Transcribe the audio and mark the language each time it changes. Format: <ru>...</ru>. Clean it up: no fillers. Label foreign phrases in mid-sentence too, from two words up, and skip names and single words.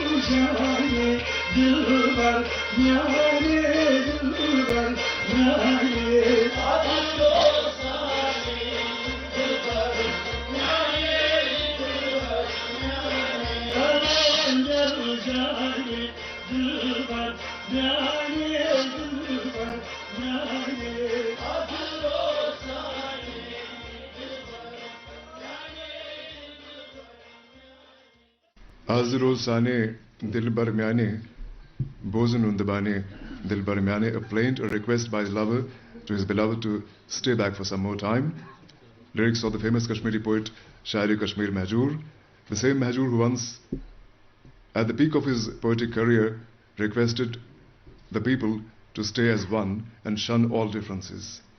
<ks>जाने दिलबर जाने दिलबर जाने अफसोसाने दिलबर जाने दिलबर जाने दिलबर जाने दिलबर जाने अफसोसाने Az rozane dil barmyane,</ks> <en>bozun undabane dil barmyane, a plaint, a request by his lover to his beloved to stay back for some more time. Lyrics of the famous Kashmiri poet Shairi Kashmir Mahjoor, the same Mahjoor who once, at the peak of his poetic career, requested the people to stay as one and shun all differences.</en>